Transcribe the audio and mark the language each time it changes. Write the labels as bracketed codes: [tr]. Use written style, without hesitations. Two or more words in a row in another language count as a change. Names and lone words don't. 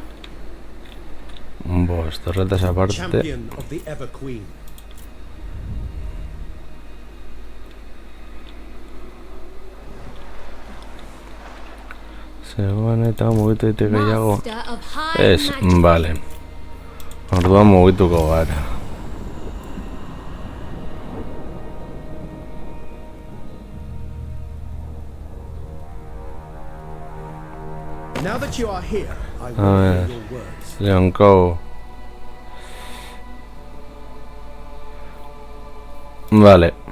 [eu] bost, horretaz aparte zegoen eta mugitu ditu gehiago ez, bale orduan mugituko gara [en] Now that you are here, I will hear your words. [eu] Leonco. Vale.